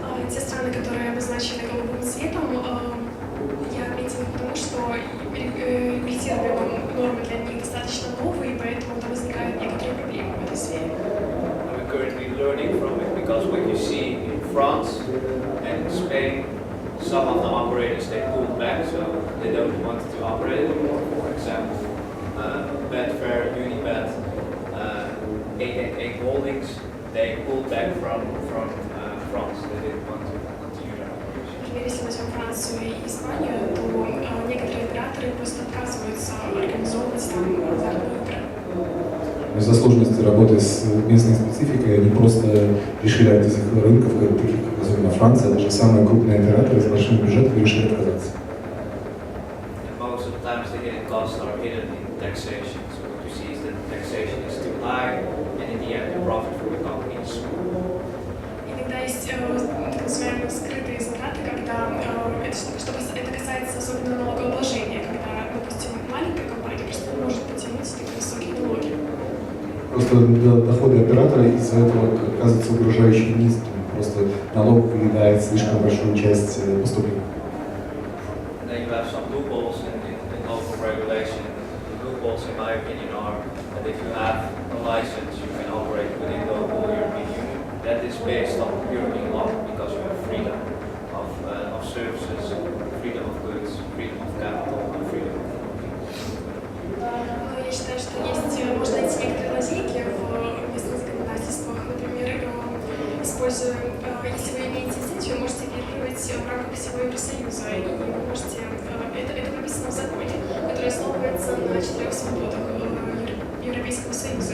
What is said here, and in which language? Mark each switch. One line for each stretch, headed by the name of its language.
Russian: Те страны, которые обозначены голубым цветом, я отметила потому, что регулятивные нормы для них достаточно новые, и поэтому там возникают некоторые проблемы в этой сфере.
English: We're currently learning from it because when you see in France and in Spain, some of the operators they pulled back, so they don't want to operate anymore. For example, Betfair, Unibet, 888 Holdings, they pulled back from France. They didn't want to continue their operation.
Russian: Например, если возьмем Францию и Испанию, то некоторые операторы просто отказываются организовывать там азартные игры. Из-за сложности работы с местной спецификой они просто решили от этих рынков, таких как особенно Франция, даже самые крупные операторы с большим бюджетом решили отказаться.
English: And most of the times the hidden costs are hidden in taxation. So what you see is that the taxation is too high, and in the end the profit for the company is small.
Russian: Иногда есть так называемые скрытые затраты, когда это касается особенно налогообложения, когда, допустим, маленькая компания просто не может потянуть такие высокие налоги. Просто доходы оператора из-за этого оказываются угрожающе низкими. Просто налог выедает слишком большую часть поступлений.
English: And then you have some loopholes in local regulation. The loopholes, in my opinion, are that if you have a license, you can operate within the whole European Union. That is based on European law because you have freedom of services, freedom of goods, freedom of capital, and freedom of
Russian: Но я считаю, что можно найти некоторые лазейки в местных законодательствах. Например, используя, если вы имеете лицензию, вы можете оперировать в рамках всего Евросоюза, и вы можете, это прописано в законе, который основывается на 4 свободах Европейского Союза.